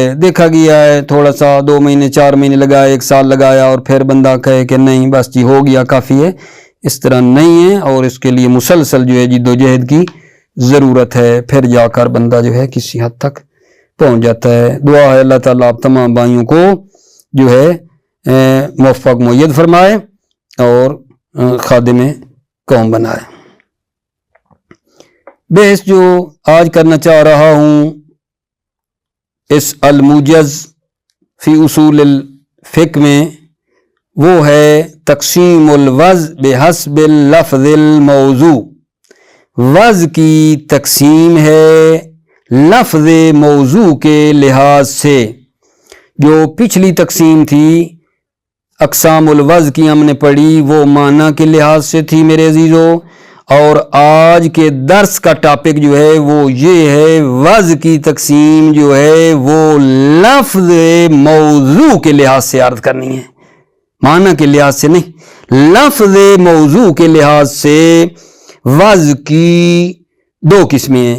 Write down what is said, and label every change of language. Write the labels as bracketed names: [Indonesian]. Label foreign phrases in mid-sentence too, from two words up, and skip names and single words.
[Urdu] دیکھا گیا ہے تھوڑا سا 2 مہینے 4 مہینے لگایا 1 سال لگایا اور پھر بندہ کہے کہ نہیں بس جی ہو گیا کافی ہے، اس طرح نہیں ہے، اور اس کے لیے مسلسل جو ہے جد و جہد کی ضرورت ہے، پھر جا کر بندہ جو ہے کسی حد تک پہنچ جاتا ہے۔ دعا ہے اللہ تعالیٰ آپ تمام بھائیوں کو جو ہے موفق مؤید فرمائے اور خادم قوم بنائے۔ بحث جو آج کرنا چاہ رہا ہوں اس الموجز فی اصول الفقہ میں، وہ ہے [Arabic] تقسیم الوضع بحسب اللفظ الموضوع۔ [Urdu] وضع کی تقسیم ہے لفظ موضوع کے لحاظ سے۔ جو پچھلی تقسیم تھی [Arabic] اقسام الوضع [Urdu] کی ہم نے پڑھی وہ معنی کے لحاظ سے تھی میرے عزیزو، اور آج کے درس کا ٹاپک جو ہے وہ یہ ہے وضع کی تقسیم جو ہے وہ لفظ موضوع کے لحاظ سے عرض کرنی ہے، معنی کے لحاظ سے نہیں، لفظ موضوع کے لحاظ سے وضع کی 2 قسمیں ہیں۔